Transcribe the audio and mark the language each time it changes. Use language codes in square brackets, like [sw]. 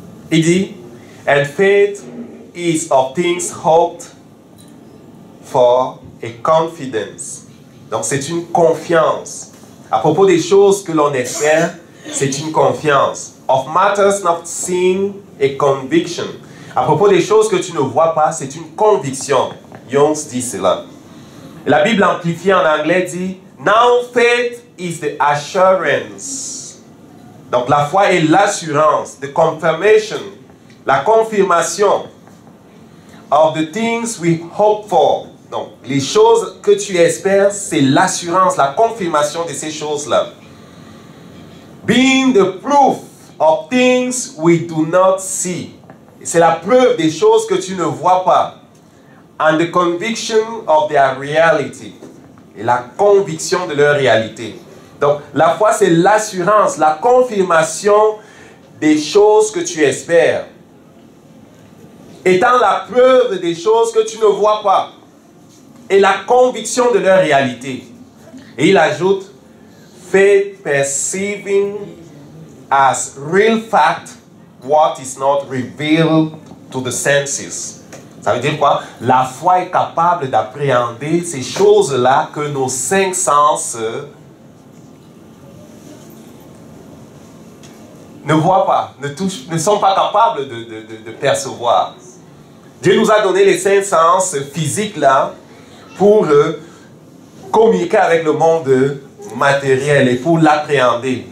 [fr] Il dit, [en] and faith is of things hoped for a confidence. [fr] Donc c'est une confiance. À propos des choses que l'on espère, c'est une confiance. [en] Of matters not seen, a conviction. [fr] À propos des choses que tu ne vois pas, c'est une conviction. Young dit cela. La Bible amplifiée en anglais dit, [en] now faith is the assurance. [fr] Donc la foi est l'assurance, [en] the confirmation, [fr] la confirmation [en] of the things we hope for. [fr] Donc, les choses que tu espères, c'est l'assurance, la confirmation de ces choses-là. [en] Being the proof of things we do not see. [fr] C'est la preuve des choses que tu ne vois pas. [en] And the conviction of their reality. [fr] Et la conviction de leur réalité. Donc, la foi, c'est l'assurance, la confirmation des choses que tu espères. Étant la preuve des choses que tu ne vois pas. Et la conviction de leur réalité. Et il ajoute, [en] faith perceiving as real fact what is not revealed to the senses. [fr] Ça veut dire quoi? La foi est capable d'appréhender ces choses-là que nos cinq sens ne voient pas, ne sont pas capables de percevoir. Dieu nous a donné les cinq sens physiques là pour communiquer avec le monde matériel et pour l'appréhender.